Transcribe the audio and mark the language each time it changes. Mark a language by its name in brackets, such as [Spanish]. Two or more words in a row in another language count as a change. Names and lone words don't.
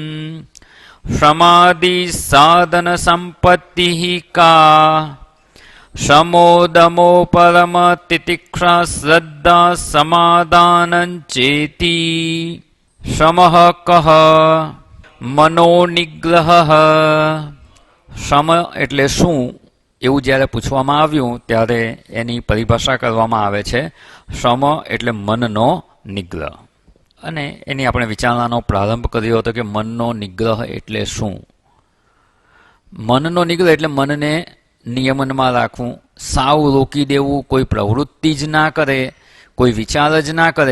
[Sanskrit] समाधिसाधनसम्पत्तिः का? शमोदमो परमतितिक्षा श्रद्धा समादानं चेति। शमः कः? मनोनिग्रह। [Gujarati] શમ એટલે શું એવું જ્યારે પૂછવામાં આવ્યું ત્યારે એની પરિભાષા કરવામાં આવે છે શમ એટલે મનનો નિગ્રહ, અને એની આપણે વિચારણાનો પ્રારંભ કર્યો હતો કે મનનો નિગ્રહ એટલે શું. મનનો નિગ્રહ એટલે મનને નિયમનમાં રાખવું, સાવ રોકી દેવું, કોઈ પ્રવૃત્તિ જ ના કરે, કોઈ વિચાર જ ના કરે.